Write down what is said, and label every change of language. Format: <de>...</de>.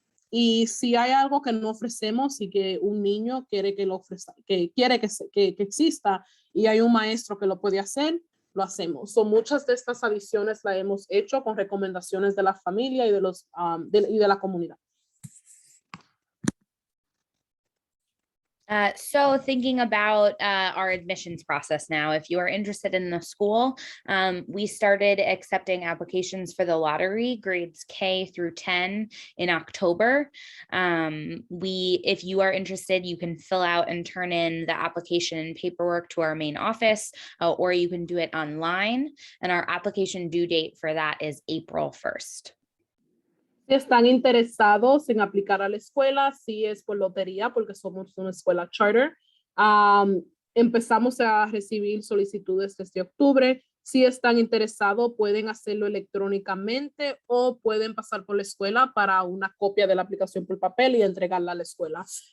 <es>Y si hay algo que no ofrecemos y que un niño quiere que lo ofrezca, que quiere que exista y hay un maestro que lo puede hacer, lo hacemos. So, muchas de estas adiciones las hemos hecho con recomendaciones de la familia y de la comunidad.</es> <en>So thinking about our admissions process now, if you are interested in the school, we started accepting applications for the lottery grades K through 10 in October. If you are interested, you can fill out and turn in the application and paperwork to our main office, or you can do it online. And our application due date for that is April 1st.</en> <es>Si están interesados en aplicar a la escuela, si es por lotería, porque somos una escuela charter, empezamos a recibir solicitudes desde octubre. Si están interesados, pueden hacerlo electrónicamente o pueden pasar por la escuela para una copia de la aplicación por papel y entregarla a la escuela.</es>